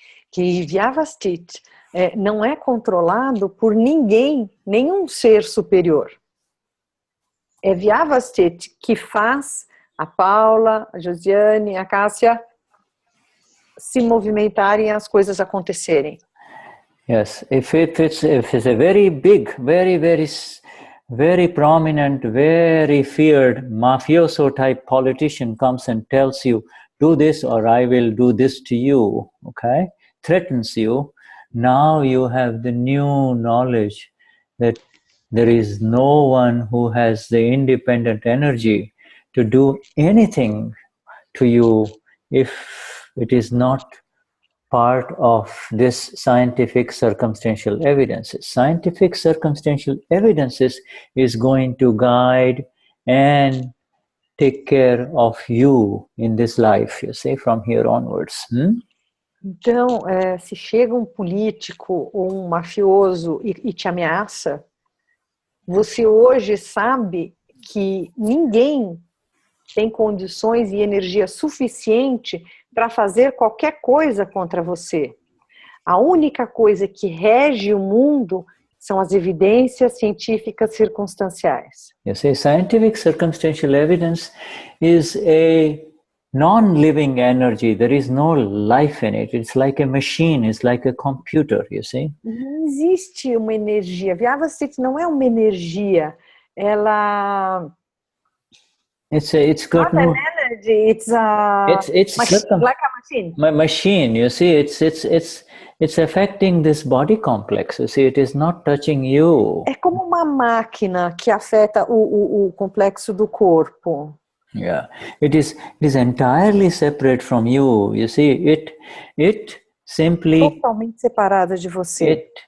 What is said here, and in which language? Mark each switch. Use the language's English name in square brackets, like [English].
[Portuguese] Que Vyavasthit não é controlado por ninguém, nenhum ser superior. É Vyavasthit que faz a Paula, a Josiane, a Cássia se movimentarem e as coisas acontecerem. [English] Yes, if it's a very big, very prominent, very feared mafioso type politician comes and tells you, do this or I will do this to you, okay? Threatens you. Now you have the new knowledge that there is no one who has the independent energy to do anything to you if it is not part of this scientific circumstantial evidences. Scientific circumstantial evidences is going to guide and take care of you in this life, you see, from here onwards. [Portuguese] Então, se chega um político ou um mafioso e te ameaça, você hoje sabe que ninguém tem condições e energia suficiente para fazer qualquer coisa contra você. A única coisa que rege o mundo são as evidências científicas circunstanciais. [English] You see, scientific circumstantial evidence is a non-living energy. There is no life in it. It's like a machine. It's like a computer, you see. [Portuguese] Não existe uma energia. Vyavasthit não é uma energia. Ela... [English] It's got no energy. It's a like a machine. Machine, you see, it's affecting this body complex. You see, it is not touching you. [Portuguese] É como uma máquina que afeta o complexo do corpo. [English] Yeah, it is entirely separate from you. You see, it simply [Portuguese] totalmente separada de você.